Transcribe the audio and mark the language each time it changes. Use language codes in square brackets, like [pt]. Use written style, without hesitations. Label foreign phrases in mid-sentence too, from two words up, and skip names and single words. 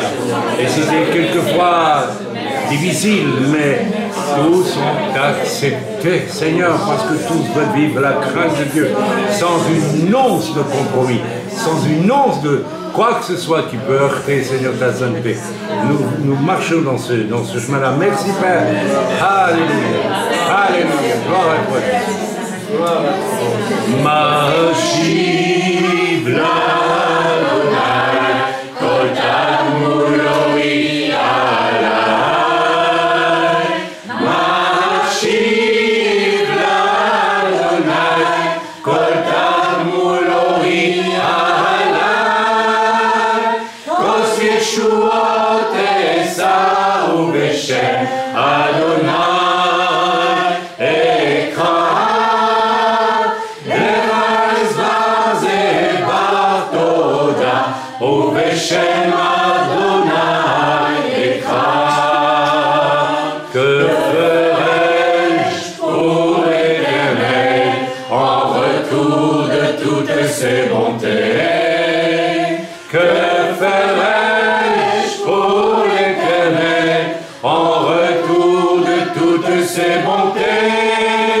[fr] Et c'était quelquefois difficile, mais tous sont acceptés, Seigneur, parce que tous veulent vivre la crainte de Dieu, sans une once de compromis, sans une once de quoi que ce soit qui peut heurter, Seigneur, ta sainteté. Nous marchons dans ce chemin-là. Merci, Père. Alléluia. Alléluia. Gloire à toi. Gloire à toi. [he] משיב לאדני, כל תגמולו עלי. משיב לאדני, כל תגמולו עלי. כוס ישועות אשא בשם אדני אקרא. בשם אדני אקרא. [fr] Que ferai-je pour l'Éternel en retour de toutes ses bontés? Que ferai-je pour l'Éternel en retour de toutes ses bontés?